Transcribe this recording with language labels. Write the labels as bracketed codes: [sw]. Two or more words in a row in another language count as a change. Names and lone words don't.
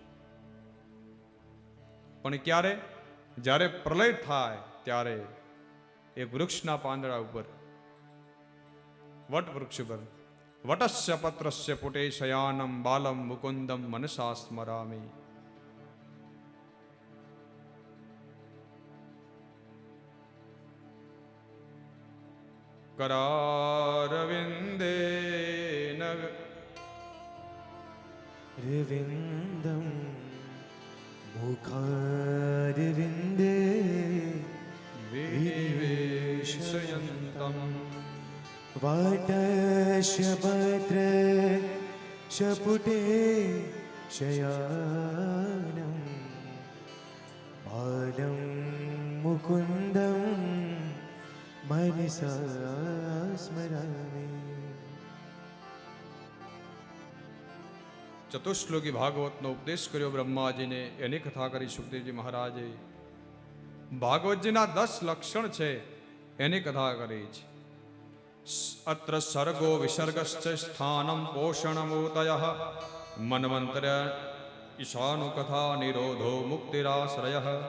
[gu] પણ ક્યારે? જ્યારે પ્રલય થાય ત્યારે એ વૃક્ષના પાંદડા ઉપર, વટ વૃક્ષ પર, [sa] વટસ્ય પત્રસ્ય પુટે શયાનમ બાલમ મુકુંદમ મનસા સ્મરામિ. करारविंदे रविंदम मुखारविंदे विवेशयन्तं वाटशपत्र शपुटे शयानं बालं मुकुन्दं मनसा स्मरामि. [gu] ચતુશ્લોકી ભાગવતનો ઉપદેશ કર્યો બ્રહ્માજીને, એની કથા કરી સુખદેવજી મહારાજે. ભાગવતજીના 10 લક્ષણ છે એની કથા કરી છે. [sa] અત્ર સર્ગો વિસર્ગશ્ચ સ્થાનમ પોષણમૂતયઃ મન્વંતર ઈશાનુ કથા નિરોધો મુક્તિરાશ્રયઃ.